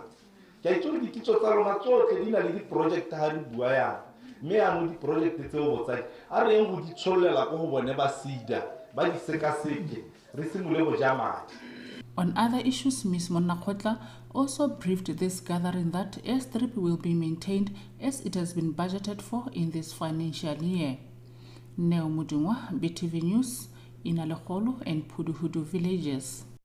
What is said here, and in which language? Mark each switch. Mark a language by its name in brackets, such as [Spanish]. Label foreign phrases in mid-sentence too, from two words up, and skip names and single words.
[Tswana] Ke itse di kitso tsa rona tsotlhe di na le di project ha re bua ya. Me a mo di project tseo botsadi. A re eng go di tsholela go bone ba sida, ba di sekaseke. Re simole go ja madi. [English] On other issues, Ms. Monakgotla also briefed this gathering that airstrip will be maintained as it has been budgeted for in this financial year. Neo Mudungwa, BTV News, Inalekgolo and Puduhudu villages.